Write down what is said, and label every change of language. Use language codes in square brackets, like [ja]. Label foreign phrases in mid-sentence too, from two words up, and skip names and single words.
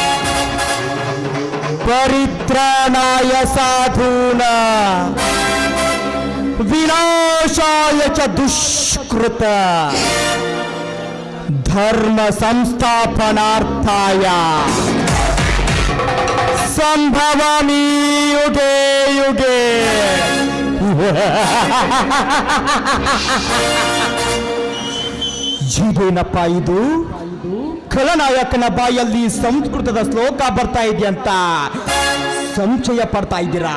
[sa] ಪರಿತ್ರಾಣಾಯ ಸಾಧೂನಾಂ ವಿನಾಶಾಯ ಚ ದುಷ್ಕೃತ ಧರ್ಮ ಸಂಸ್ಥಾಪನಾರ್ಥಾಯ ಸಂಭವಾಮಿ ಯುಗೆ ಯುಗೆ. [kn] ಇದೇನಪ್ಪ ಇದು? ಖಳನಾಯಕನ ಬಾಯಲ್ಲಿ ಸಂಸ್ಕೃತದ ಶ್ಲೋಕ ಬರ್ತಾ ಇದೆಯಂತ ಸಂಶಯ ಪಡ್ತಾ ಇದ್ದೀರಾ?